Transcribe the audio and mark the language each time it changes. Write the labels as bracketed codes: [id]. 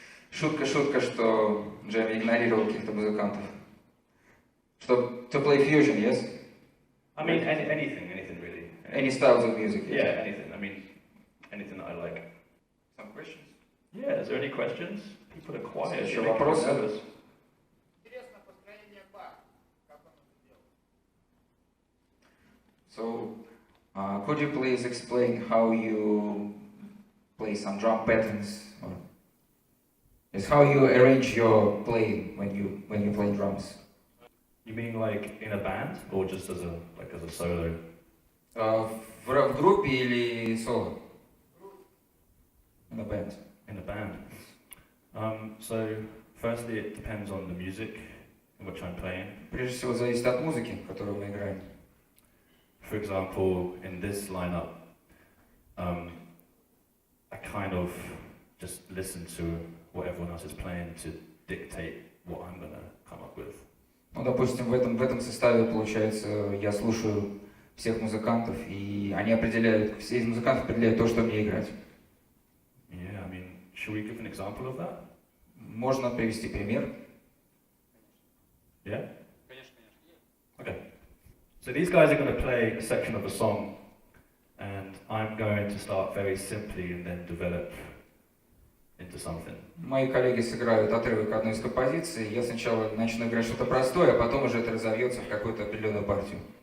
[ru] Шутка, что Джейми игнорировал каких-то музыкантов. [en] Что, to play fusion, yes? I mean, anything really. Any styles of music, yes? Yeah, anything. I mean, anything that I like. Some questions? Yeah. Is there any questions? People are quiet. [ru] Еще [en] They're [ru] вопросы? [en] nervous. So, could you please explain how you play some drum patterns? Or is how you arrange your playing when you play drums? You mean like in a band or just as a solo? [ru] В группе или соло? [en] In a band. In a band. So firstly, it depends on the music in which I'm playing. [ru] Прежде всего зависит от музыки, которую мы играем. [en] For example, in this lineup, I kind of just listen to what everyone else is playing to dictate what I'm gonna come up with. [ru] Ну, допустим, в этом составе, получается, я слушаю всех музыкантов, и они определяют, все из музыкантов определяют то, что мне играть. [en] Yeah, I mean, should we give an example of that? [ru] Можно привести пример? [en] Yeah? Okay. So these guys are going to play a section of a song, and I'm going to start very simply and then develop into something. [ru] Мои коллеги сыграют отрывок одной из композиций, я сначала начну играть что-то простое, а потом уже это разовьется в какую-то определенную партию.